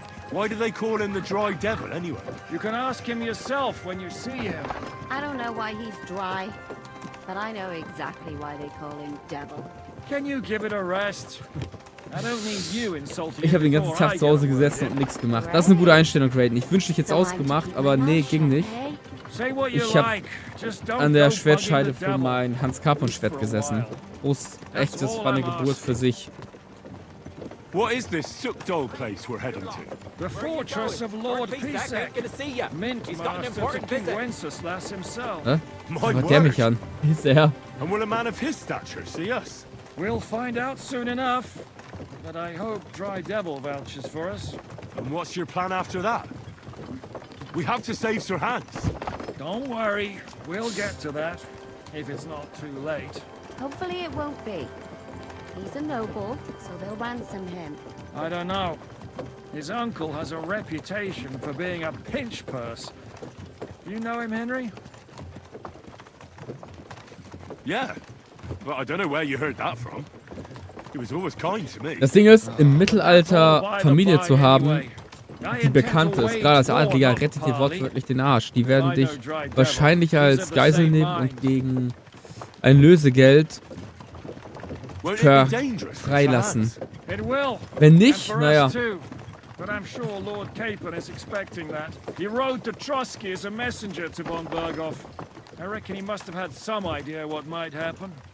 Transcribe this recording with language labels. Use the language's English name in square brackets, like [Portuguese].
[English] Why do they call him the dry devil anyway? You can ask him yourself when you see him. I don't know why he's dry, but I know exactly why they call him devil. Can you give it a rest? I don't need you insulting. [German] Ich habe den ganzen Tag zu Hause gesessen und nichts gemacht. Das ist eine gute Einstellung, Raiden. Ich wünschte, ich hätte es ausgemacht, aber nee, ging nicht. Ich habe an der Schwertscheide für mein Hans-Capon-Schwert gesessen. Groß, echt, das war eine Geburt für sich. [English] What is this Suchdol place we're heading to? The fortress of Lord Pisek. Mint master to King Wenceslas himself. [German] Hä? Was der mich an? Wie ist der? [English] And will a man of his stature see us? We'll find out soon enough. But I hope Dry Devil vouches for us. And what's your plan after that? We have to save Sir Hans. Don't worry, we'll get to that. If it's not too late. Hopefully it won't be. He's a noble, so they'll ransom him. I don't know. His uncle has a reputation for being a pinch purse. You know him, Henry? Yeah. But I don't know where you heard that from. He was always kind to me. [German] Das Ding ist, im Mittelalter Familie zu haben, die bekannt ist, gerade als Adliger, rettet dir wortwörtlich den Arsch. Die werden dich wahrscheinlich als Geisel nehmen und gegen ein Lösegeld freilassen. Wenn nicht, naja. [English] But I'm sure Lord Capon is expecting that. He rode to Trusky as a messenger to von Berghoff. I reckon he must have had some idea what might happen.